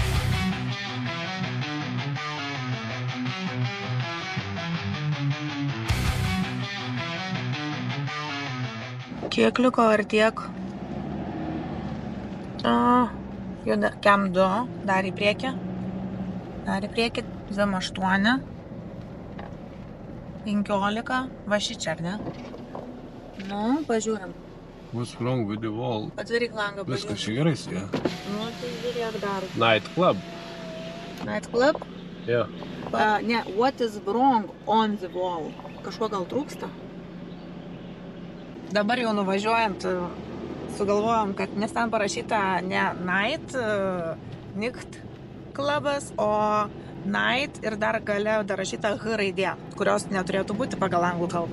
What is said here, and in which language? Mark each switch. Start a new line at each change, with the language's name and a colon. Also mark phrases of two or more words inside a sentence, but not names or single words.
Lithuanian: Kiek liko ar tiek? Juda kem 2, dar į priekį. 28, 15, va šičia, ar ne? Nu, pažiūrim.
English: What's wrong with the wall?
Lithuanian: Atvaryk langą, Viskas pažiūrim. čia gerai su ja. Nu, tai žiūrėk dar.
English: Night club. Night club? Yeah. Ne, what is wrong on the wall?
Lithuanian: Kažko gal trūksta? Dabar jau nuvažiuojant, sugalvojom, kad nes ten parašyta ne night, night klubas, o night ir dar gale darašyta H raidė, kurios neturėtų būti pagal anglų kalbą.